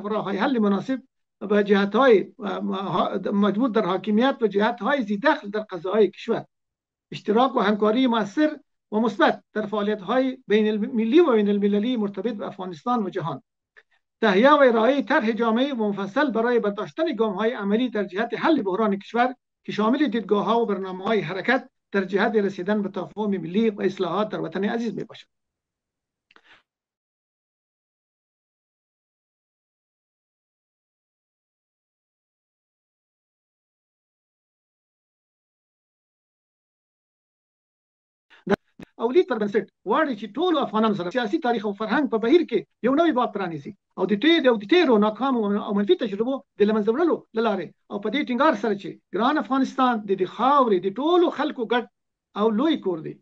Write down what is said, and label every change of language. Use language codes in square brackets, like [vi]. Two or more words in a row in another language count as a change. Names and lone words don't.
[fa] و راه‌های حل مناسب به جهت‌های موجود در حاکمیت و جهت‌های ذی دخل در قضاهای کشور، اشتراک و همکاری مؤثر و مثبت در فعالیت‌های بین المللی و بین المللی مرتبط به افغانستان و جهان، تهیه و ارائه طرح جامع و مفصل برای برداشتن گام‌های عملی در جهت حل بحران کشور که شامل دیدگاه‌ها و برنامه‌های حرکت در جهت رسیدن به تفاهم ملی و اصلاحات در وطن عزیز میباشد. [ps] او لید پر بنسټ غواړي چې ټول افغانانو سره سیاسي تاریخ او فرهنګ په بهیر کې یو نوی باب پرانیزي او د تیرو ناکامو او منفي تجربو د لمنځه وړلو له لارې او په دې ټینګار سره چې ګران افغانستان د خاورې د ټولو خلکو ګډ او لوی کور دی.